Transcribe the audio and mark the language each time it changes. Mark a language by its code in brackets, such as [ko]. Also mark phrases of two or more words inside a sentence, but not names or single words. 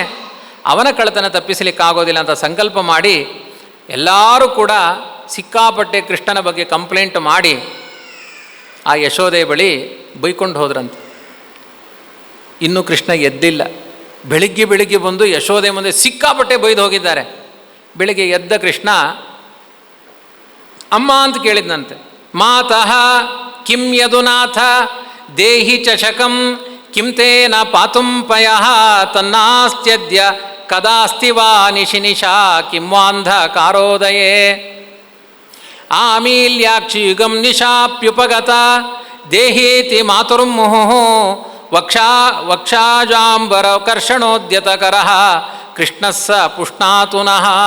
[kn] ಅವನ ಕಳ್ಳತನ ತಪ್ಪಿಸಲಿಕ್ಕಾಗೋದಿಲ್ಲ ಅಂತ ಸಂಕಲ್ಪ ಮಾಡಿ ಎಲ್ಲರೂ ಕೂಡ ಸಿಕ್ಕಾಪಟ್ಟೆ ಕೃಷ್ಣನ ಬಗ್ಗೆ ಕಂಪ್ಲೇಂಟ್ ಮಾಡಿ ಆ ಯಶೋದೆ ಬಳಿ ಬೈಕೊಂಡು ಹೋದ್ರಂತೆ. ಇನ್ನೂ ಕೃಷ್ಣ ಎದ್ದಿಲ್ಲ. ಬೆಳಿಗ್ಗೆ ಬಂದು ಯಶೋದೆ ಮುಂದೆ ಸಿಕ್ಕಾಪಟ್ಟೆ ಬೈದು ಹೋಗಿದ್ದಾರೆ. ಬೆಳಿಗ್ಗೆ ಎದ್ದ ಕೃಷ್ಣ ಅಮ್ಮ ಅಂತ ಕೇಳಿದ್ನಂತೆ. [sa] ಮಾತಃ ಕಿಂ ಯದುನಾಥ ದೇಹಿ ಚಷಕಂ ಕಿಂ ತೇನ ಪಾತುಂ ಪಯಃ ತನ್ನಾಸ್ತ್ಯದ್ಯ ಕದಾಸ್ತಿ ವಾ ನಿಶಿನಿಶಾ ಕಿಂ ವಾಂಧಕಾರೋದಯೇ. ಆಮೀಲ್ಯಾಕ್ಷಿಯುಗಂ ನಿಶಾಪ್ಯುಪಗತ ದೇಹೀತಿ ಮಾತುರ್ಮುಹುಃ ವಕ್ಷಾಜಾಂಬರ ಕರ್ಷಣೋದ್ಯತಕರಃ ಕೃಷ್ಣಸ್ಸ ಪುಷ್ಣಾತುನಃ.